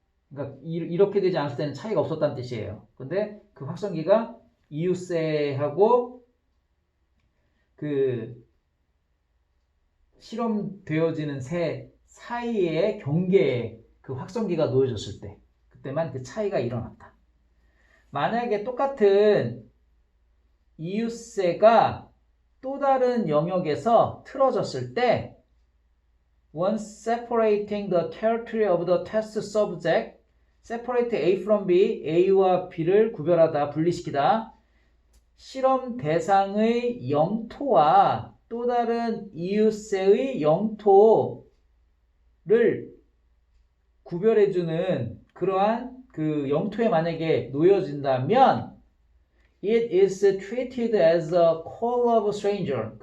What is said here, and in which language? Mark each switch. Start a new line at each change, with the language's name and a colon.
Korean: 그러니까 이렇게 되지 않았을 때는 차이가 없었다는 뜻이에요. 근데 그 확성기가 이웃새하고 그 실험되어지는 새 사이의 경계에 그 확성기가 놓여졌을 때 그때만 그 차이가 일어났다. 만약에 똑같은 이웃새가 또 다른 영역에서 틀어졌을 때
English: once separating the territory of the test subject separate A from B,
Korean: A와 B를 구별하다, 분리시키다. 실험 대상의 영토와 또 다른 이웃새의 영토를 구별해주는 그러한 그 영토에 만약에 놓여진다면
English: it is treated as a call of a stranger.